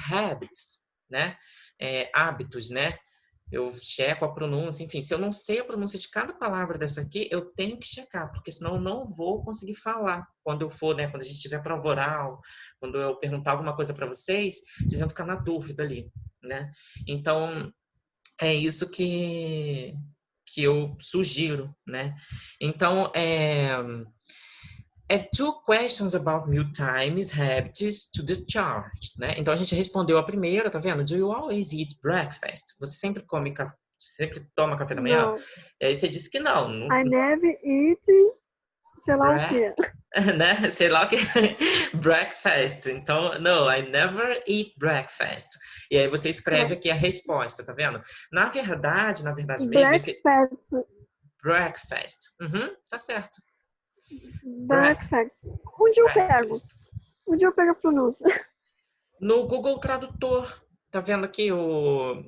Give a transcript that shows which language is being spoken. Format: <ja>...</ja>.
<pt>Habits, né? Hábitos, né? Eu checo a pronúncia, enfim, se eu não sei a pronúncia de cada palavra dessa aqui, eu tenho que checar, porque senão eu não vou conseguir falar quando eu for, né, quando a gente tiver prova oral, quando eu perguntar alguma coisa para vocês, vocês vão ficar na dúvida ali, né? Então, é isso que eu sugiro, né?</pt> <en>Então, two questions about meal times, habits to the charge, né?</en> <pt>Então a gente respondeu a primeira, tá vendo?</pt> <en>Do you always eat breakfast?</en> <pt>Você sempre sempre toma café da manhã? Não. E aí você disse que não,</pt> <en>I never eat,</en> <pt>sei lá o</pt> <en>break,</en> <pt>quê. né? Sei lá o que</pt> <en>breakfast. Então, no, I never eat breakfast.</en> <pt>E aí você escreve aqui a resposta, tá vendo? Na verdade mesmo, esse</pt> <en>Breakfast.</en> <pt>breakfast. Uhum, tá certo. Breakfast. Onde eu pego?</pt> <en>Breakfast.</en> <pt>Onde eu pego a pronúncia? No Google Tradutor. Tá vendo aqui o...</pt>